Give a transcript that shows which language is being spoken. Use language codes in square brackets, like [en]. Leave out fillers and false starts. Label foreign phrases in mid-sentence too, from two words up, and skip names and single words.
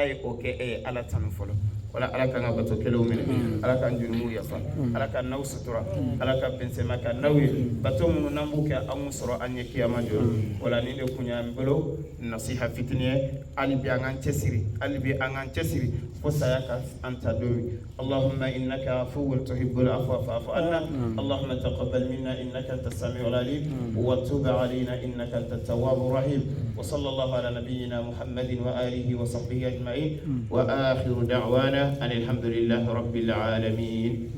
[bm] ye o kɛ e ye ala tanu fɔlɔ wala ala kan ka bato kɛlenw minɛ ala kan jurumu yafa ala ka n'aw sutura ala ka bɛnsɛma ka n'aw ye bato minnu n'an b'u kɛ an m'u sɔrɔ an ɲɛ kiyama jɔ wala ni de kun y'an bolo nasiha fitinin ye hali bi an k'an cɛsiri fo saya ka an ta don min [ar] اللهم إنك عفو تحب العفو فاعف عنا اللهم تقبل منا إنك أنت السميع العليم وتب علينا إنك أنت التواب الرحيم وصلى الله على نبينا محمد وآله وصحبه أجمعين وآخر دعوانا أن الحمد لله رب العالمين